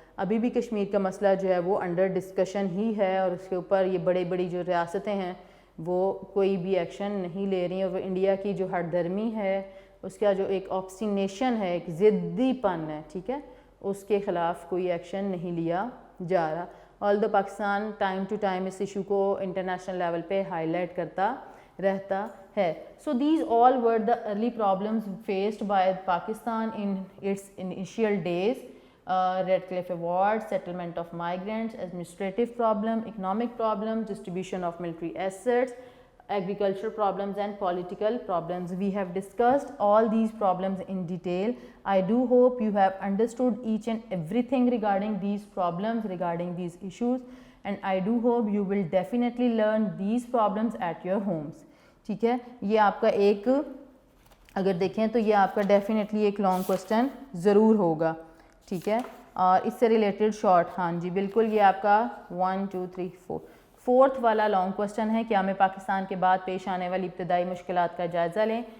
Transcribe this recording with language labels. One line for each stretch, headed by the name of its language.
Urdu: ابھی بھی کشمیر کا مسئلہ جو ہے وہ انڈر ڈسکشن ہی ہے اور اس کے اوپر یہ بڑی جو ریاستیں ہیں وہ کوئی بھی ایکشن نہیں لے رہی. اور وہ انڈیا کی جو ہٹ دھرمی ہے، اس کا جو ایک آبسٹینیشن ہے، ایک ضدی پن ہے، ٹھیک ہے، اس کے خلاف کوئی ایکشن نہیں لیا جا رہا. آلدو Pakistan time to time اس issue کو انٹرنیشنل لیول پہ ہائی لائٹ کرتا رہتا ہے.
English: So these all were the early problems faced by Pakistan in its initial days. Red Cliff Award, settlement of migrants, administrative problem, economic problems, distribution of military assets, agricultural problems and political problems. We have discussed all these problems in detail. I do hope you have understood each and everything regarding these problems, regarding these issues, and I do hope you will definitely learn these problems at your homes.
Urdu: ٹھیک ہے، یہ آپ کا ایک اگر دیکھیں تو یہ آپ کا ڈیفینیٹلی ایک لانگ کوسچن ضرور ہوگا. ٹھیک ہے، اور اس سے ریلیٹڈ شارٹ، ہاں جی بالکل، یہ آپ کا 1 2 3 4 فورتھ والا لانگ کوسچن ہے کہ ہمیں پاکستان کے بعد پیش آنے والی ابتدائی مشکلات کا جائزہ لیں.